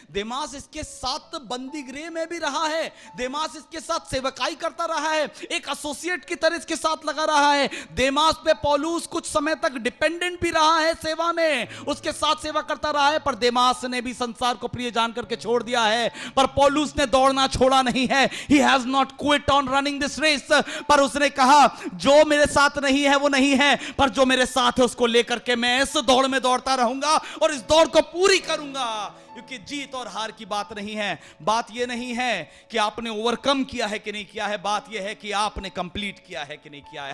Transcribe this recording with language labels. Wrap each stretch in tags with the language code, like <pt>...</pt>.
<hi>देमास इसके साथ बंदी गृह में भी रहा है, देमास इसके साथ सेवकाई करता रहा है, एक एसोसिएट की तरह इसके साथ लगा रहा है। देमास पे पौलुस कुछ समय तक डिपेंडेंट भी रहा है सेवा में, उसके साथ सेवा करता रहा रहा है, पर देमास ने भी संसार को प्रिय जान करके छोड़ दिया है, पर पौलुस ने दौड़ना छोड़ा नहीं है.</hi> <en>He has not quit on running this race.</en> <hi>पर उसने कहा जो मेरे साथ नहीं है वो नहीं है, पर जो मेरे साथ है उसको लेकर के मैं इस दौड़ में दौड़ता रहूंगा और इस दौड़ को पूरी करूंगा. क्योंकि जीत और हार की बात नहीं है. बात यह नहीं है कि आपने ओवरकम किया है कि नहीं किया है, बात यह है कि आपने कंप्लीट किया है कि नहीं किया है.</hi>